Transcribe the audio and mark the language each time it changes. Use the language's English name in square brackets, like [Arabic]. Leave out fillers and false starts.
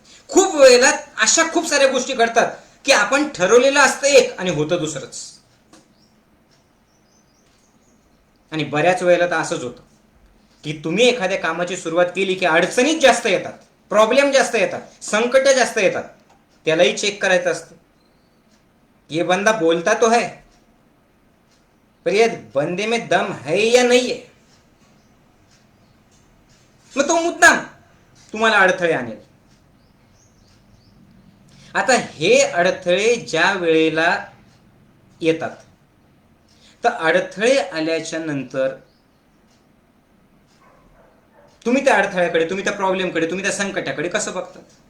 [Marathi] खूप वेळेला अशा खूप साऱ्या गोष्टी घडतात की आपण ठरवलेलं असतं एक आणि होतं दुसरंच. आणि बऱ्याच वेळेला तर असंच होतं की तुम्ही एखाद्या कामाची सुरुवात केली की अडचणीच जास्त येतात, प्रॉब्लेम जास्त येतात, संकट जास्त येतात. त्यालाही चेक करायचं असतं. [Hindi] ये बंदा बोलता तो है, पर ये बंदे में दम है या नहीं है. [Marathi] मग तो मुद्दाम तुम्हाला अडथळे आणेल. आता हे अडथळे ज्या वेळेला येतात, तर अडथळे आल्याच्या नंतर तुम्ही त्या अडथळ्याकडे, तुम्ही त्या प्रॉब्लेमकडे, तुम्ही त्या संकटाकडे कसं बघतात?